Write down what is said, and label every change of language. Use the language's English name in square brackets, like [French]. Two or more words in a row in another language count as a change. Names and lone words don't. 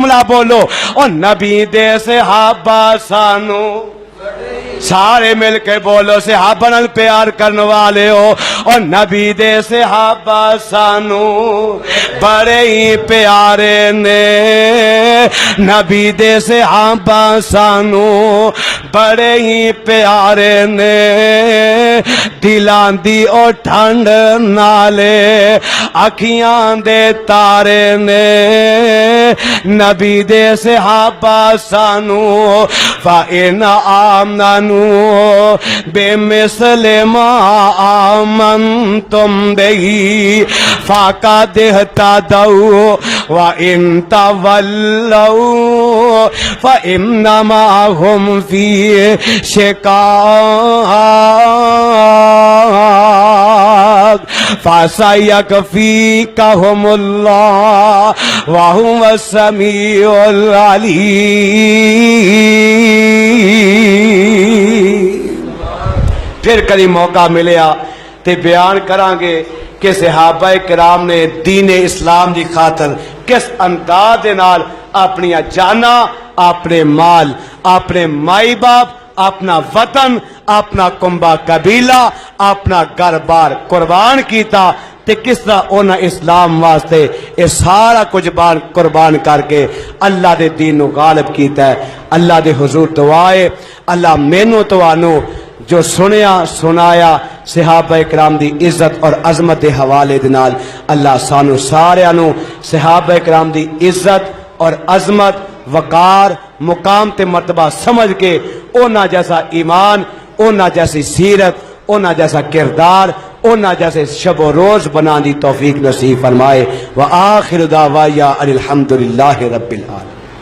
[Punjabi] جملہ بولو، اور نبی دے صحابہ سانو سارے مل کے بولو، صحابہ نال پیار کرنے والے ہو، اور نبی دے صحابہ سانو بڑے ہی پیارے نے، نبی دے صحابہ سانو بڑے ہی پیارے نے، دلاں دی او ٹھنڈ نالے اکھیاں دے تارے نے، نبی دے صحابہ سانو [Arabic] فَإِنْ آمَنُوا بِمِثْلِ مَا آمَنْتُمْ بِهِ فَقَدِ اهْتَدَوْا وَإِنْ تَوَلَّوْا فَإِنَّمَا هُمْ فِي شِقَاقٍ فَسَيَكْفِيكَهُمُ اللَّهُ وَهُوَ السَّمِيعُ الْعَلِيمُ۔ [Punjabi] پھر کبھی موقع ملیا تے بیان کران گے کہ صحابہ کرام نے دین اسلام دی خاطر کس انداز دے نال اپنی جانا، اپنے مال، اپنے مائی باپ، اپنا وطن، اپنا کنبہ قبیلہ، اپنا گھر بار قربان کیتا، تے کس طرح انہاں اسلام واسطے یہ سارا کچھ قربان کر کے اللہ دے دین نو غالب کیتا ہے۔ اللہ دے حضور دعائے اللہ مینوں توانو جو سنیا سنایا صحابہ کرام دی عزت اور عظمت دے حوالے دے نال، اللہ سانو سارے نو صحابہ کرام دی عزت اور عظمت، وقار مقام تے مرتبہ سمجھ کے اونا جیسا ایمان، اونا جیسی سیرت، اونا جیسا کردار، اونا جیسے شب و روز بنا دی توفیق نصیب فرمائے۔ [Arabic] وآخر دعوایا ان الحمدللہ رب العالمین۔